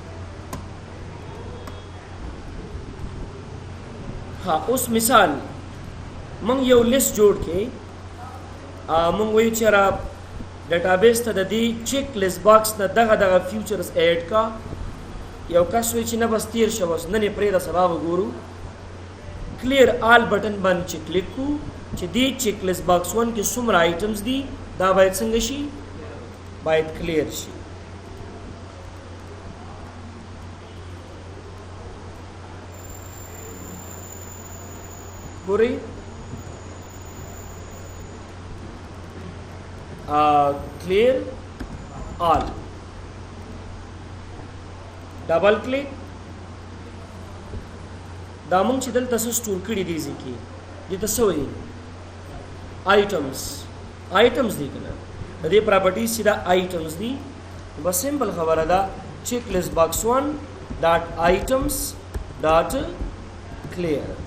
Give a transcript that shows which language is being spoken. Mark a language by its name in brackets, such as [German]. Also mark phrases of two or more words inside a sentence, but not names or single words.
[Pashto] ها اوس مثال مونږ یو لیست جوړ کې مونږ وایو چې را ډیټابیس ته د دې چیک لیست باکس نه دغه [English] features add [Pashto] کا یو کس وایي چې نه بس تیر شو بس نه پرې د سبا وګورو [English] clear all button [Pashto] باندې چې کلیک کو چې دې [English] check list box [Pashto] 1 کې څومره آیټمز دي دا باید څنګه شي باید کلیر شي ګورئ [English] clear all double click [Pashto] دا مونږ چې دلته څه سټور کړي دي ځکه دې ته څه وایي آیټمز دي کنه د دې پراپرټیز چې دا آیټمز دي بس سمپل خبره ده [English] check list box 1 dot items dot clear